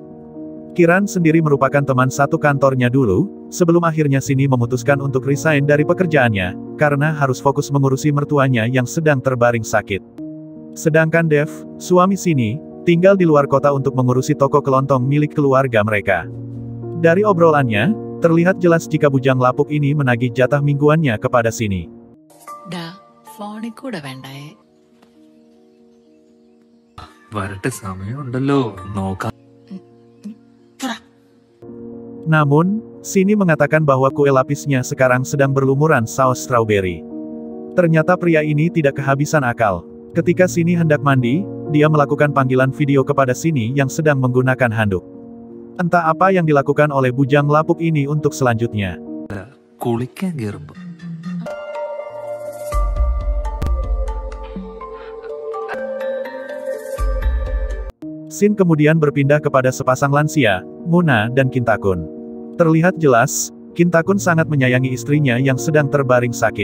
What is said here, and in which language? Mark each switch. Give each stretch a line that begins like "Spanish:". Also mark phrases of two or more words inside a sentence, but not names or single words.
Indonesian: Kiran sendiri merupakan teman satu kantornya dulu, sebelum akhirnya Sini memutuskan untuk resign dari pekerjaannya, karena harus fokus mengurusi mertuanya yang sedang terbaring sakit. Sedangkan Dev, suami Sini, tinggal di luar kota untuk mengurusi toko kelontong milik keluarga mereka. Dari obrolannya, terlihat jelas jika bujang lapuk ini menagih jatah mingguannya kepada Sini.
Malayalam: ഫോണിൽ കൂടെ വേണ്ടായേ വരട്ടെ സമയമുണ്ടല്ലോ നോക്കാം.
Indonesian: Namun, Sini mengatakan bahwa kue lapisnya sekarang sedang berlumuran saus strawberry. Ternyata pria ini tidak kehabisan akal. Ketika Sini hendak mandi, dia melakukan panggilan video kepada Sini yang sedang menggunakan handuk. Entah apa yang dilakukan oleh bujang lapuk ini untuk selanjutnya.
Malayalam: കുളിക്കാൻ കയറുമ്പോ
Indonesian: Scene kemudian berpindah kepada sepasang lansia, Muna dan Kintakun. Terlihat jelas, Kintakun sangat menyayangi istrinya yang sedang terbaring sakit.